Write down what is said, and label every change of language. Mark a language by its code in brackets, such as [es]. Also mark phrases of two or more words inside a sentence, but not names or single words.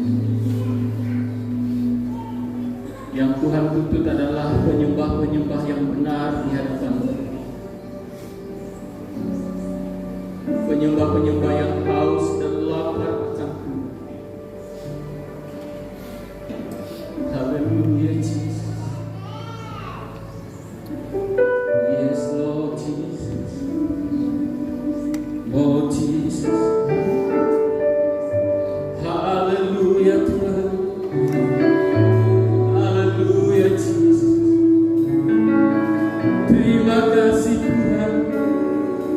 [id] Yang Tuhan tuntut adalah penyembah-penyembah yang benar di hadapan Tuhan. Penyembah-penyembah yang haus dan lapar akan Tuhan. Haleluya Jesus. [en] Yes Lord Jesus. [id] Oh Jesus. Haleluya Tuhan. Haleluya Jesus. Terima kasih Tuhan.